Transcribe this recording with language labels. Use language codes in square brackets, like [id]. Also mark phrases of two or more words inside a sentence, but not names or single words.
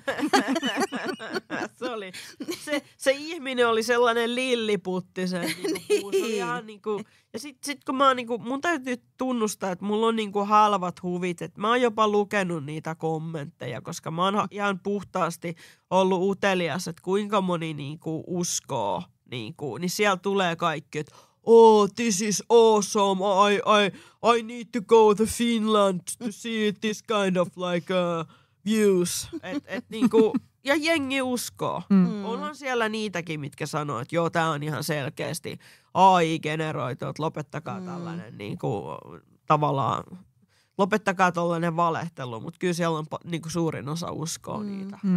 [fi] Se ihminen oli sellainen lilliputti sen niinku, se oli ihan niinku, ja sit kun mä niinku, mun täytyy tunnustaa, että mulla on niinku halvat huvit, että mä oon jopa lukenut niitä kommentteja, koska mä oon ihan puhtaasti ollut utelias, että kuinka moni niinku uskoo, niinku, niin siellä tulee kaikki, että [en] oh, this is awesome, I need to go to Finland to see this kind of like views. [fi] Et niinku, ja jengi uskoo. Onhan siellä niitäkin, mitkä sanoo, että joo, tää on ihan selkeästi AI-generoitu, että lopettakaa tällainen niinku, tavallaan, lopettakaa tollainen valehtelu, mutta kyllä siellä on niinku suurin osa uskoo niitä.